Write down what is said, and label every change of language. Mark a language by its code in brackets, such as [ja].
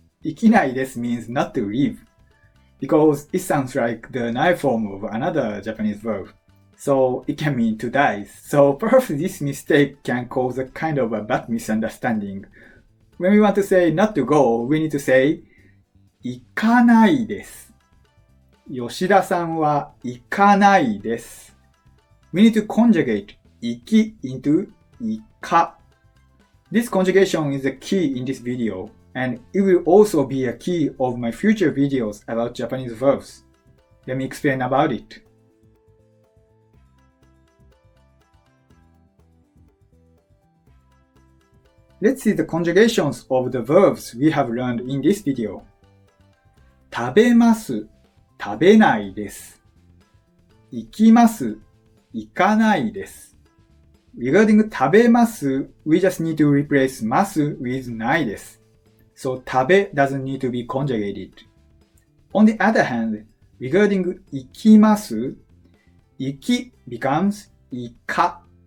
[en] 行きないです means not to leave. Because it sounds like the nai form of another Japanese verb. So it can mean to die. So perhaps this mistake can cause a kind of a bad misunderstanding. When we want to say not to go, we need to say 行かないです. [ja] 吉田さんは行かないです. [en] We need to conjugate 行き into 行か. This conjugation is the key in this video, and it will also be a key of my future videos about Japanese verbs. Let me explain about it. Let's see the conjugations of the verbs we have learned in this video. [ja] 食べます、食べないです。行きます、行かないです。 [en] Regarding 食べます, we just need to replace ます with ないです. So 食べ doesn't need to be conjugated. On the other hand, regarding 行きます, 行き becomes 行か.